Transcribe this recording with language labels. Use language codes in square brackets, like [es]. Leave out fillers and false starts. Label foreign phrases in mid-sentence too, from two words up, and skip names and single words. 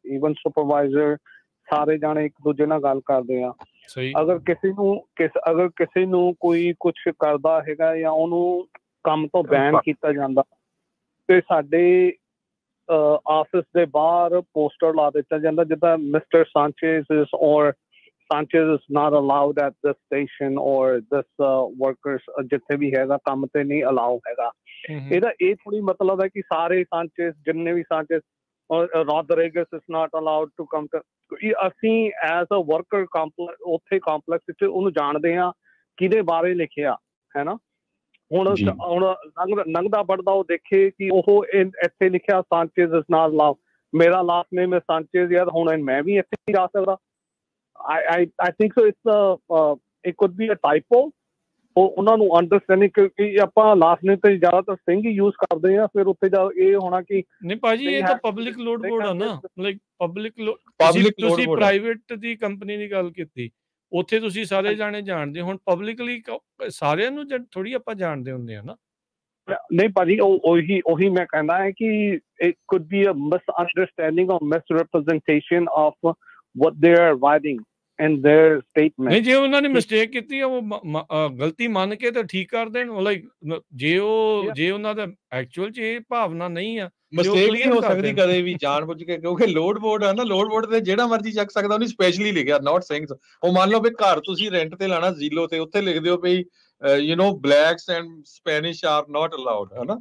[pa] ਈਵਨ ਸੁਪਰਵਾਈਜ਼ਰ ਸਾਰੇ ਜਾਣੇ ਇੱਕ ਦੂਜੇ ਨਾਲ ਗੱਲ ਕਰਦੇ ਆ। ਅਗਰ ਕਿਸੇ ਨੂੰ ਕੋਈ ਕੁਛ ਕਰਦਾ ਹੈਗਾ ਜਾਂ ਉਹਨੂੰ ਕੰਮ ਤੋਂ ਬੈਨ ਕੀਤਾ ਜਾਂਦਾ ਤੇ ਸਾਡੇ ਆਫਿਸ ਦੇ ਬਾਹਰ ਪੋਸਟਰ ਲਾ ਦਿੱਤਾ ਜਾਂਦਾ ਜਿੱਦਾਂ ਮਿਸਟਰ ਸਾਂਚੇਜ਼ ਔਰ [en] Sanchez is not allowed at this station or this workers [pa] ਜਿੱਥੇ ਵੀ ਹੈਗਾ ਕੰਮ ਤੇ ਨਹੀਂ ਅਲਾਉ ਹੈਗਾ। ਇਹਦਾ ਇਹ ਥੋੜੀ ਮਤਲਬ ਹੈ ਕਿ ਸਾਰੇ ਸਾਂਚੇਜ਼ ਜਿੰਨੇ ਵੀ ਸਾਂਚੇਜ਼ ਰੋਡਰਿਗਸ [en] is not allowed to come to। [pa] ਅਸੀਂ [en] as a worker [pa] ਉੱਥੇ ਕੰਪਲੈਕਸ ਵਿੱਚ ਉਹਨੂੰ ਜਾਣਦੇ ਹਾਂ ਕਿਹਦੇ ਬਾਰੇ ਲਿਖਿਆ ਹੈ ਨਾ। ਹੁਣ ਲੰਘਦਾ ਵੜਦਾ ਉਹ ਦੇਖੇ ਕਿ ਉਹ ਇੱਥੇ ਲਿਖਿਆ ਸਾਂਚੇਜ਼ [en] is not allowed, [pa] ਮੇਰਾ [en] last name [pa] ਹੈ ਸਾਂਚੇਜ਼ ਯਾਰ, ਹੁਣ ਮੈਂ ਵੀ ਇੱਥੇ ਨਹੀਂ ਜਾ ਸਕਦਾ। [en] I think so it could be a typo। [pa] ਉਹਨਾਂ ਨੂੰ ਅੰਡਰਸਟੈਂਡਿੰਗ ਕਿਉਂਕਿ ਆਪਾਂ [en] last name [pa] ਤੇ ਜ਼ਿਆਦਾਤਰ ਸਿੰਘ ਹੀ ਯੂਜ਼ ਕਰਦੇ ਆ, ਫਿਰ ਉੱਥੇ ਜਾ ਇਹ ਹੋਣਾ ਕਿ ਨਹੀਂ ਭਾਜੀ ਇਹ ਤਾਂ [en] public load board [pa] ਆ ਨਾ, ਲਾਈਕ ਪਬਲਿਕ ਤੁਸੀਂ ਪ੍ਰਾਈਵੇਟ ਦੀ ਕੰਪਨੀ ਦੀ ਗੱਲ ਕੀਤੀ, ਉੱਥੇ ਤੁਸੀਂ ਸਾਰੇ ਜਾਣੇ ਜਾਣਦੇ, ਹੁਣ ਪਬਲਿਕਲੀ ਸਾਰਿਆਂ ਨੂੰ ਥੋੜੀ ਆਪਾਂ ਜਾਣਦੇ ਹੁੰਦੇ ਆ ਨਾ। ਨਹੀਂ ਭਾਜੀ ਉਹੀ ਮੈਂ ਕਹਿੰਦਾ ਹੈ ਕਿ [en] it could be a misunderstanding or misrepresentation of what they are writing in their statement। [pa] ਨਹੀਂ ਜੇ ਉਹਨਾਂ ਨੇ ਮਿਸਟੇਕ ਕੀਤੀ ਆ ਉਹ ਗਲਤੀ ਮੰਨ ਕੇ ਤਾਂ ਠੀਕ ਕਰ ਦੇਣ। ਲਾਈਕ ਜੇ ਉਹਨਾਂ ਦਾ ਐਕਚੁਅਲ ਚ ਇਹ ਭਾਵਨਾ ਨਹੀਂ ਆ, ਮਿਸਟੇਕ ਨਹੀਂ ਹੋ ਸਕਦੀ ਕਦੇ ਵੀ ਜਾਣਬੁੱਝ ਕੇ, ਕਿਉਂਕਿ [en] load board [pa] ਆ ਨਾ, [en] load board [pa] ਤੇ ਜਿਹੜਾ ਮਰਜ਼ੀ ਚੱਕ ਸਕਦਾ, ਉਹਨੇ ਸਪੈਸ਼ਲੀ ਲਿਖਿਆ [en] not Singhs. [pa] ਉਹ ਮੰਨ ਲਓ ਵੀ ਘਰ ਤੁਸੀਂ ਰੈਂਟ ਤੇ ਲਾਣਾ ਜ਼ੀਲੋ ਤੇ, ਉੱਥੇ ਲਿਖ ਦਿਓ ਵੀ [en] blacks and Spanish are not allowed, [pa] ਹਨਾ।